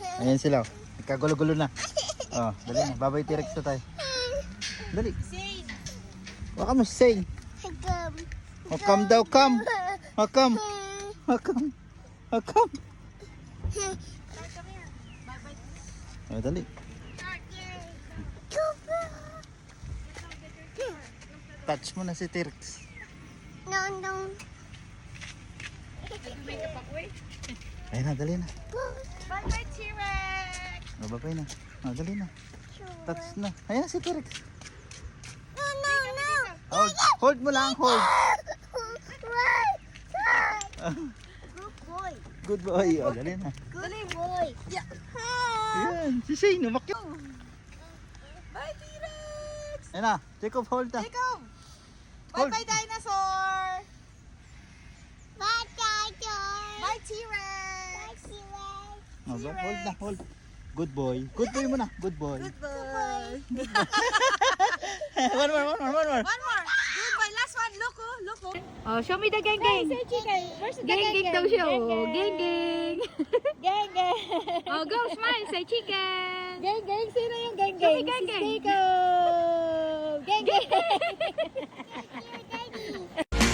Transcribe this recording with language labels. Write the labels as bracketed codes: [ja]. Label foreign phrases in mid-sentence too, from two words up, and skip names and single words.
[tl] Ayan sila. Nagkagulo-gulo na. Oh, dali na. Babay T-Rex na tayo. Dali. Waka mo say. Hagam. [en] Oh, come daw, come. Oh, come. Oh, come. Oh, come. [tl] Oh, dali. Touch mo na si T-Rex. [en] No, no. [tl] Ayun na, dali na. [en] Bye-bye, T-Rex! [tl] Oh, babay na. Oh, dali na. Touch na. Ayun na si T-Rex. [en] No, no, no. [tl] Hold mo lang, hold. [en] Good boy. Good boy. Oh, [tl] dali na. [en] Good boy. Yeah. [tl] Ayan, si Shane, umakyat. [en] Bye, T-Rex! [tl] Ayun na, Jacob, hold na. Jacob! Hold. [en] Bye-bye, dinosaur! Bye, Dinosaur. Bye, T-Rex! Bye, T-Rex. Oh, hold na, hold. Good boy. Good boy [tl] mo na. [en] Good boy. Goodbye! One more. One more! Goodbye! Last one! Look, oh! Look, oh! Oh, show me the gang-gang! Chicken. Where's the [tl] Gang-gang daw siya, [en] oh! Gang-gang! Gang, gang. Oh, go! Smile! Say chicken! Gang, gang. [tl] Sino yung gang, [en] Show gang? me gang, gang. Jacob. Gang, gang.